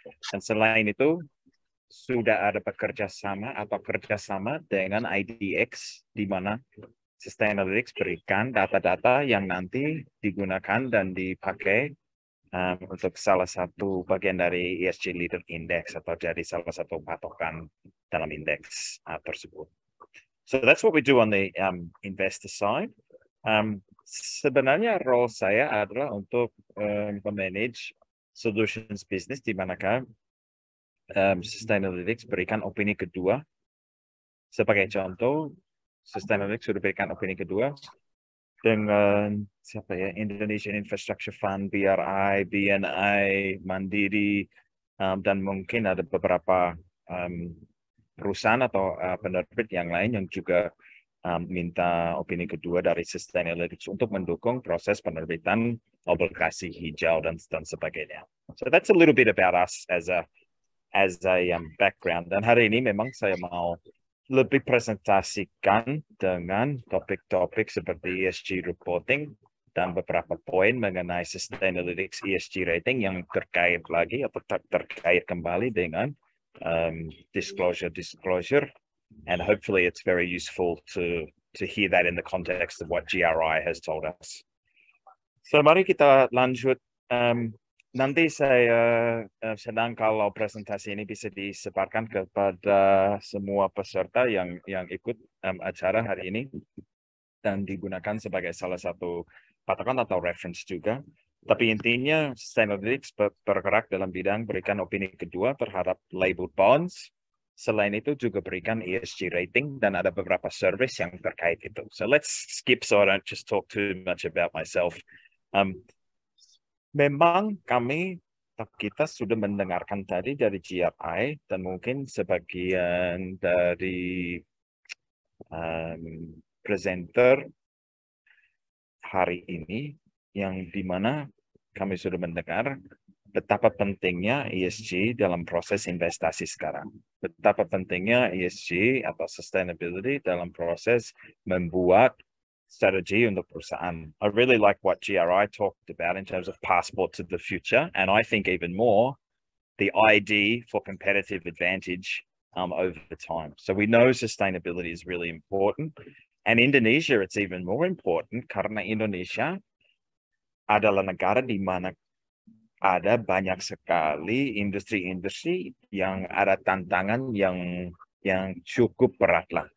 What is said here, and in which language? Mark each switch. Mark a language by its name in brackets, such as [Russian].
[Indonesian] Dan selain itu sudah ada kerjasama dengan IDX di mana Sustainalytics berikan data-data yang nanti digunakan dan dipakai untuk salah satu bagian dari ESG Leader Index atau jadi salah satu patokan dalam indeks tersebut. [English] So that's what we do on the investor side. [Indonesian] Sebenarnya role saya adalah untuk memanage solutions business di manakah Sustainalytics berikan opini kedua. Sebagai contoh, Sustainalytics sudah berikan opini kedua dengan siapa ya, Indonesian Infrastructure Fund, BRI, BNI, Mandiri, dan mungkin ada beberapa perusahaan atau penerbit yang lain yang juga minta opini kedua dari Sustainalytics untuk mendukung proses penerbitan obligasi hijau dan sebagainya. [English] So that's a little bit about us as a background. [Indonesian] Dan hari ini memang saya mau lebih presentasikan dengan topik-topik seperti ESG reporting dan beberapa poin mengenai Sustainalytics ESG rating yang terkait lagi atau terkait kembali dengan disclosure, [English] and hopefully it's very useful to hear that in the context of what GRI has told us. [Indonesian] So mari kita lanjut. Nanti saya senang kalau presentasi ini bisa disebarkan kepada semua peserta yang ikut acara hari ini dan digunakan sebagai salah satu patokan atau reference juga. Tapi intinya Sustainalytics bergerak dalam bidang berikan opini kedua terhadap labeled bonds. Selain itu juga berikan ESG rating dan ada beberapa service yang terkait itu. [English] So let's skip so I don't just talk too much about myself. [Indonesian] Memang kita sudah mendengarkan tadi dari GRI dan mungkin sebagian dari presenter hari ini yang dimana kami sudah mendengar betapa pentingnya ESG dalam proses investasi sekarang. Betapa pentingnya ESG atau sustainability dalam proses membuat strategy untuk perusahaan. [English] I really like what GRI talked about in terms of passport to the future, and I think even more the ID for competitive advantage over time. So we know sustainability is really important, and Indonesia it's even more important [Indonesian] karena Indonesia adalah negara di mana ada banyak sekali industri-industri yang ada tantangan yang cukup berat lah.